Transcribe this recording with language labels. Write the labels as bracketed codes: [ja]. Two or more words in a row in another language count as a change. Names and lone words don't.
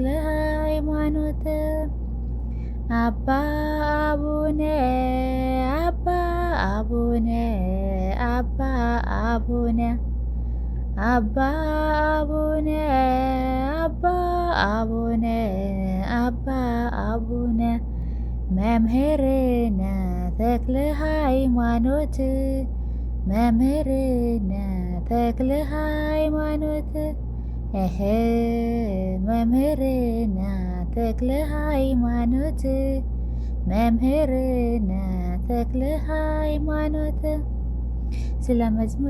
[gez] ሃይማኖት አባ አቡነ አባ አቡነ አባ አቡነ አባ አቡነ አባ አቡነ አባ አቡነ መምህርነ ተክለ ሃይማኖት መምህርነ ተክለ ሃይማኖት መምህርነ ተክለ ሃይማኖት መምህርነ ተክለ ሃይማኖት [am] ስለ መዝሙሩ